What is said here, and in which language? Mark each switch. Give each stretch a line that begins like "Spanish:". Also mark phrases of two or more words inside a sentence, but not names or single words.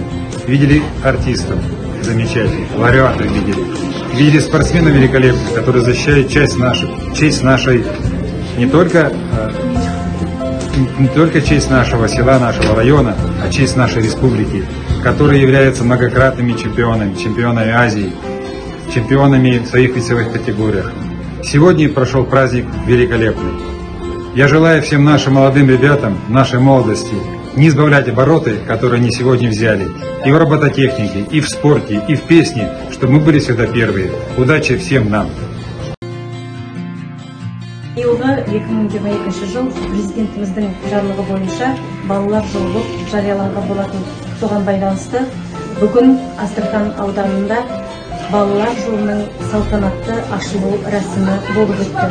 Russian: Видели артистов замечательных, лауреатов видели спортсменов великолепных, которые защищают честь нашей не только честь нашего села, нашего района, а честь нашей республики, которые являются многократными чемпионами Азии, чемпионами в своих весовых категориях. Сегодня прошел праздник великолепный. Я желаю всем нашим молодым ребятам, нашей молодости, не избавлять обороты, которые они сегодня взяли, и в робототехнике, и в спорте, и в песне, чтобы мы были всегда первые. Удачи всем нам!
Kazakh: Биылғы 2022 жыл президентіміздің жарлығы бойынша балалар жылы болып жарияланған болатын. Соған байланысты бүгін Астрахан ауданында балалар жылының салтанатты ашылу рәсімі болып өтті.